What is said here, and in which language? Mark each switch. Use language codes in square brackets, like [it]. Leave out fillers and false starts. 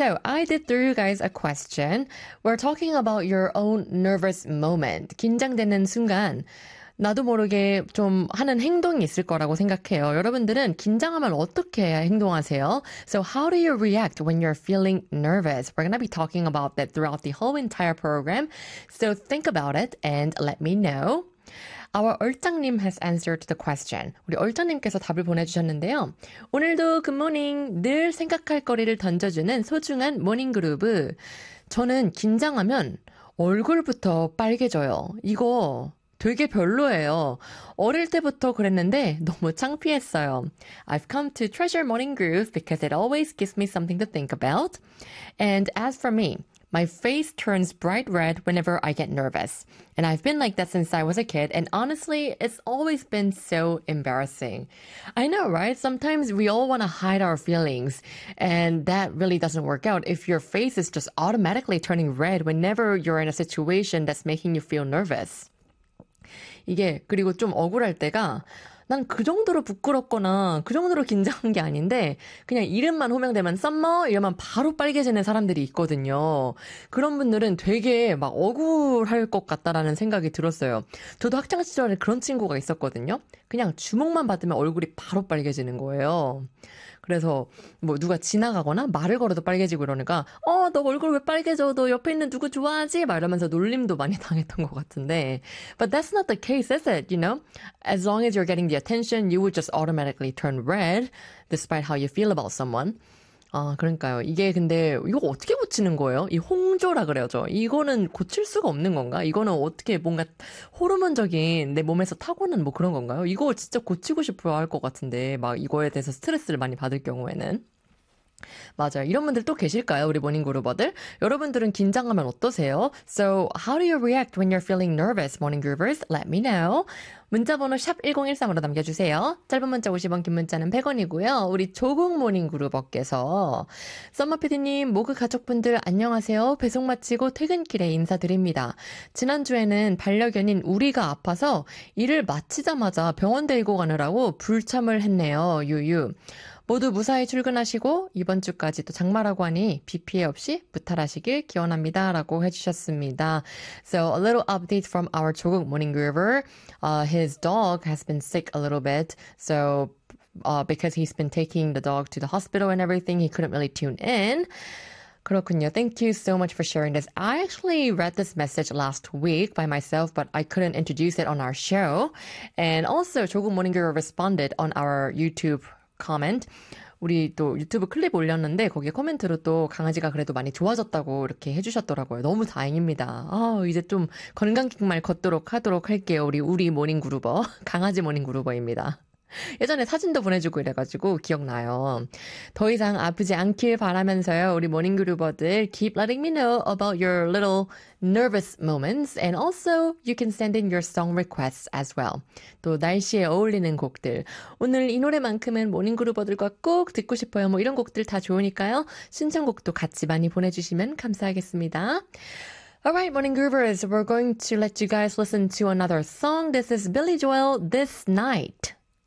[en] So, I did throw you guys a question. We're talking about your own nervous moment. [ko] 긴장되는 순간. 나도 모르게 좀 하는 행동이 있을 거라고 생각해요. 여러분들은 긴장하면 어떻게 행동하세요? [en] So, how do you react when you're feeling nervous? We're going to be talking about that throughout the whole entire program. So, think about it and let me know. Our 얼짱님 has answered the question. [ko] 우리 얼짱님께서 답을 보내주셨는데요. 오늘도 굿모닝! 늘 생각할 거리를 던져주는 소중한 모닝그루브. 저는 긴장하면 얼굴부터 빨개져요. 이거 되게 별로예요. 어릴 때부터 그랬는데 너무 창피했어요. [en] I've come to treasure morning groove because it always gives me something to think about. And as for me, my face turns bright red whenever I get nervous. And I've been like that since I was a kid. And honestly, it's always been so embarrassing. I know, right? Sometimes we all want to hide our feelings. And that really doesn't work out if your face is just automatically turning red whenever you're in a situation that's making you feel nervous. [ko] 이게 그리고 좀 억울할 때가 난그 정도로 부끄럽거나 그 정도로 긴장한 게 아닌데 그냥 이름만 호명되면 썸머 이러면 바로 빨개지는 사람들이 있거든요. 그런 분들은 되게 막 억울할 것 같다라는 생각이 들었어요. 저도 학창 시절에 그런 친구가 있었거든요. 그냥 주먹만 받으면 얼굴이 바로 빨개지는 거예요. 그래서 뭐 누가 지나가거나 말을 걸어도 빨개지고 이러니까 어너 얼굴 왜 빨개져? 너 옆에 있는 누구 좋아하지? 막 이러면서 놀림도 많이 당했던 것 같은데. [en] But that's not the case, is it? You know, as long as you're getting the attention, you would just automatically turn red, despite how you feel about someone. [ko] 아 그러니까요. 이게 근데 이거 어떻게 고치는 거예요? 이 홍조라 그래요, 저. 이거는 고칠 수가 없는 건가? 이거는 어떻게 뭔가 호르몬적인 내 몸에서 타고난 뭐 그런 건가요? 이거 진짜 고치고 싶어 할것 같은데 막 이거에 대해서 스트레스를 많이 받을 경우에는 맞아요. 이런 분들 또 계실까요, 우리 모닝 그루버들? 여러분들은 긴장하면 어떠세요? [en] So how do you react when you're feeling nervous, morning groovers? Let me know. [ko] 문자번호 샵 1013으로 남겨주세요. 짧은 문자 50원, 긴 문자는 100원이고요. 우리 조국 모닝 그루버께서 썸머 PD님, 모그 가족분들 안녕하세요. 배송 마치고 퇴근길에 인사드립니다. 지난주에는 반려견인 우리가 아파서 일을 마치자마자 병원 데리고 가느라고 불참을 했네요. 유유. 모두 무사히 출근하시고 이번 주까지도 장마라고 하니 비 피해 없이 무탈하시길 기원합니다라고 해주셨습니다. [en] So a little update from our 조국 모닝 그루버. His dog has been sick a little bit. So because he's been taking the dog to the hospital and everything, he couldn't really tune in. [ko] 그렇군요. [en] Thank you so much for sharing this. I actually read this message last week by myself, but I couldn't introduce it on our show. And also, 조국 모닝 그루버 responded on our YouTube comment. [ko] 우리 또 유튜브 클립 올렸는데 거기에 코멘트로 또 강아지가 그래도 많이 좋아졌다고 이렇게 해주셨더라고요. 너무 다행입니다. 아, 이제 좀 건강기만 걷도록 하도록 할게요. 우리 모닝 그루버. 강아지 모닝 그루버입니다. 예전에 사진도 보내주고 이래가지고 기억나요. 더 이상 아프지 않길 바라면서요. 우리 모닝 그루버들. [en] Keep letting me know about your little nervous moments. And also, you can send in your song requests as well. [ko] 또 날씨에 어울리는 곡들. 오늘 이 노래만큼은 모닝 그루버들과 꼭 듣고 싶어요. 뭐 이런 곡들 다 좋으니까요. 신청곡도 같이 많이 보내주시면 감사하겠습니다. [en] Alright, morning groovers. We're going to let you guys listen to another song. This is Billy Joel, This Night.